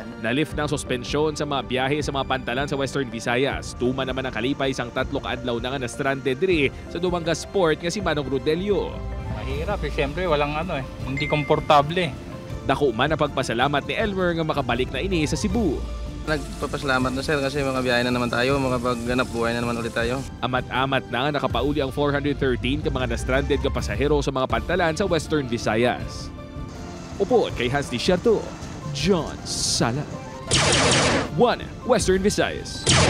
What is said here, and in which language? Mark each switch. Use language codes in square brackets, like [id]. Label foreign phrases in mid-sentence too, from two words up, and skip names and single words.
[tl] Nalift ng suspensyon sa mga biyahe sa mga pantalan sa Western Visayas. [hil] Tuma naman ang kalipay sang 3 ka adlaw na nga na-stranded diri sa Dumangas Port nga si Manong Rodelio. [tl] Mahirap siyempre walang hindi komportable. [hil] Dako man ang pagpasalamat ni Elmer nga makabalik na ini sa Cebu. [tl] Nagpapasalamat na sir kasi mga biyahe na naman tayo, makapagganap buhay na naman ulit tayo. [hil] Amat-amat na nakapauli ang 413 ka mga na-stranded ka pasahero sa mga pantalan sa Western Visayas. Upod kay Hans Desierto, John Sala. 1 Western Visayas.